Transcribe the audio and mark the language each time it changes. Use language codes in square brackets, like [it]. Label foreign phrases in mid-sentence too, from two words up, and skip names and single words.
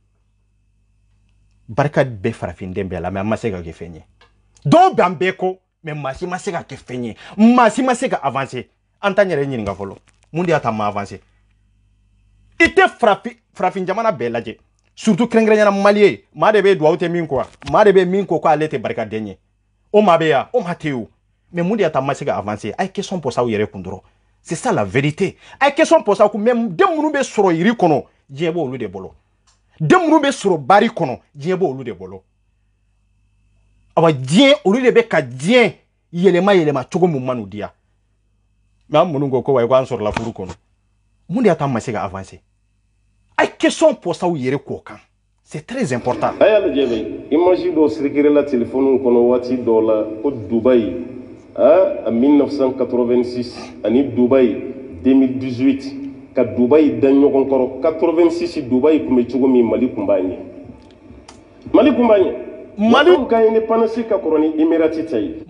[bm] barika bɛ farafindɛn bɛɛ la mais an ma se ka kɛ fɛn ye dɔw b'an bɛɛ kɔ mais maa si ma se ka kɛ fɛn ye maa si ma se ka avancer an t'an yɛrɛ ɲininka fɔlɔ mun de y'a ta ma avancer i tɛ farafin jamana bɛɛ lajɛ surtout kɛrɛnkɛrɛnyana maliyɛn maa de bɛ duwawu tɛ min kɔ maa de bɛ min ko k'ale tɛ barikaden ye o maa bɛ yan o maa tɛ yen o mais mun de y'a ta ma se ka avancer a ye question pɔsɛ aw yɛrɛ kun dɔrɔn [fr] c'est ça la vérité [bm] a ye question pɔsɛ aw kun mais den minnu bɛ sɔrɔ yiri kɔnɔ diɲɛ b'olu de bolo den minnu bɛ sɔrɔ bari kɔnɔ diɲɛ b'olu de bolo awa diɲɛ olu de bɛ ka diɲɛ yɛlɛma cogo mun ma n'u diya mais an minnu ko wa ko an sɔrɔla furu kɔnɔ mun de y'a ta ma se ka avancer a ye question pɔsɛ aw yɛrɛ k'o kan [fr] c'est très important [bm] a y'a lajɛ bɛ image dɔ circulera téléphone kɔnɔ waati dɔw la ko Dubaï en 1986 ani Dubaï 2018 ka Dubaï da ɲɔgɔn kɔrɔ 86 Dubaï tun bɛ cogo min Mali tun b'a ɲɛ Mali tun b'a ɲɛ Mali ka indépendance ka kɔrɔ ni Emirati ta ye